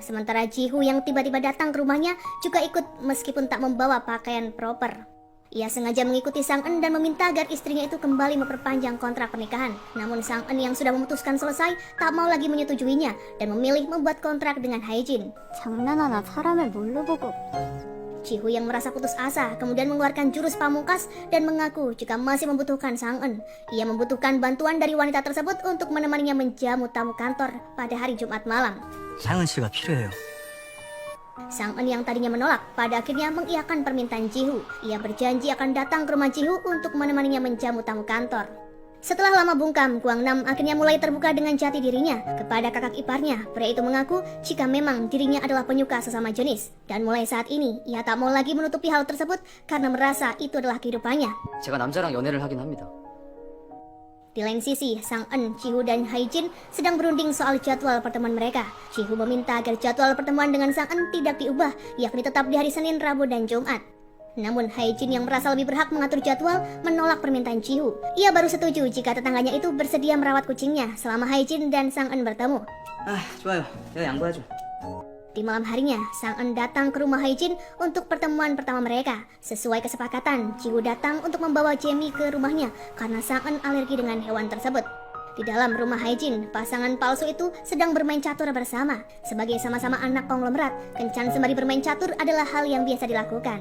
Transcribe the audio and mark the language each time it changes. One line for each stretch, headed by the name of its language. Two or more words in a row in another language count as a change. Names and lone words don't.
Indonesian: Sementara Ji-hoo yang tiba-tiba datang ke rumahnya juga ikut meskipun tak membawa pakaian proper. Ia sengaja mengikuti Sang En dan meminta agar istrinya itu kembali memperpanjang kontrak pernikahan. Namun Sang En yang sudah memutuskan selesai tak mau lagi menyetujuinya dan memilih membuat kontrak dengan Hae-jin.
Korean: 장난하나 사람을 뭘로 보고.
Indonesian: Ji-hoo yang merasa putus asa kemudian mengeluarkan jurus pamungkas dan mengaku jika masih membutuhkan Sang En. Ia membutuhkan bantuan dari wanita tersebut untuk menemaninya menjamu tamu kantor pada hari Jumat malam.
Korean: 상은 씨가 필요해요.
Indonesian: Sang En yang tadinya menolak pada akhirnya mengiyakan permintaan Ji-hoo. Ia berjanji akan datang ke rumah Ji-hoo untuk menemaninya menjamu tamu kantor. Setelah lama bungkam, Guangnam akhirnya mulai terbuka dengan jati dirinya kepada kakak iparnya. Pria itu mengaku jika memang dirinya adalah penyuka sesama jenis. Dan mulai saat ini, ia tak mau lagi menutupi hal tersebut karena merasa itu adalah kehidupannya.
Korean: 제가 남자랑 연애를 하긴 합니다.
Indonesian: Di lain sisi, Sang En, Ji-hoo dan Hae-jin sedang berunding soal jadwal pertemuan mereka. Ji-hoo meminta agar jadwal pertemuan dengan Sang En tidak diubah, yakni tetap di hari Senin, Rabu, dan Jumat. Namun Hae-jin yang merasa lebih berhak mengatur jadwal menolak permintaan Ji-hoo. Ia baru setuju jika tetangganya itu bersedia merawat kucingnya selama Hae-jin dan Sang-eun bertemu.
Korean: 아, 좋아요. 내가 양보하죠.
Indonesian: Di malam harinya, Sang-eun datang ke rumah Hae-jin untuk pertemuan pertama mereka. Sesuai kesepakatan, Ji-hoo datang untuk membawa Jamie ke rumahnya karena Sang-eun alergi dengan hewan tersebut. Di dalam rumah Hae-jin, pasangan palsu itu sedang bermain catur bersama. Sebagai sama-sama anak konglomerat, kencan sembari bermain catur adalah hal yang biasa dilakukan.